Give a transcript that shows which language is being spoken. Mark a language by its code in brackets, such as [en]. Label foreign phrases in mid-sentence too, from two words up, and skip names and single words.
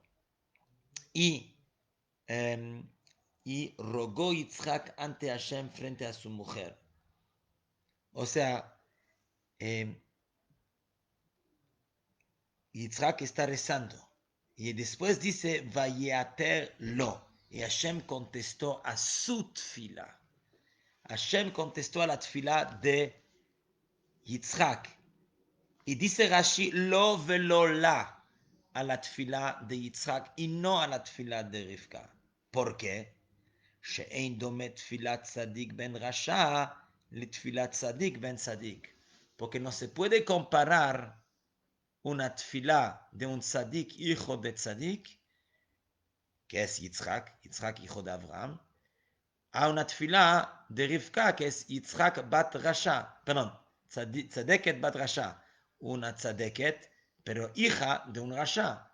[es] Y, eh, y rogó Yitzhak ante Hashem frente a su mujer. O sea, eh, Yitzhak está rezando. Y después dice, [he] ויעתר לו. [es] Y Hashem contestó a su tfila. Hashem contestó a la tfila de Yitzhak. Y dice Rashi, [he] לו ולא לה, [es] a la tfila de Yitzhak y no a la tfila de Rivka. ¿Por qué? [he] שאין דומה תפילת צדיק בן רשע לתפילת צדיק בן צדיק. [es] Porque no se puede comparar una tfila de un tzadik hijo de tzadik, que es Yitzhak, Yitzhak hijo de Abraham, a una tfila de Rivka, que es Yitzhak [he] בת רשע, [es] perdón, [he] צדקת בת רשע, [es] una tzadeket, pero hija de un Rasha.